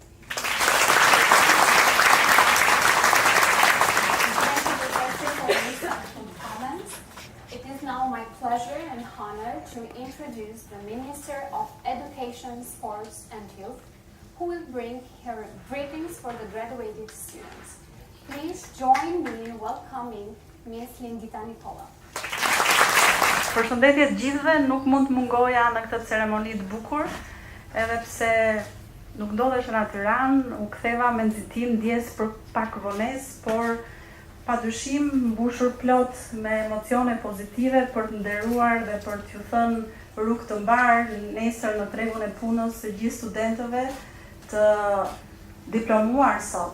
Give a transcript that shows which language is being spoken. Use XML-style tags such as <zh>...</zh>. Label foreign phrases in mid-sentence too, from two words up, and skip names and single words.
<en>It is now my pleasure and honor to introduce the Minister of Education, Sports and Youth, who will bring her greetings for the graduated students. Please join me in welcoming Ms. Lindita Nikola.</en> <sq>Përshëndetje të gjithëve, nuk mund të mungoja në këtë ceremoni të bukur, edhe pse nuk ndodhesh në Tiranë, u ktheva me nxitim ndjes për pak vonesë, por padyshim mbushur plot me emocione pozitive për të nderuar dhe për t'ju thënë rrugë të mbar nesër në tregun e punës së gjithë studentëve të diplomuar sot.</sq>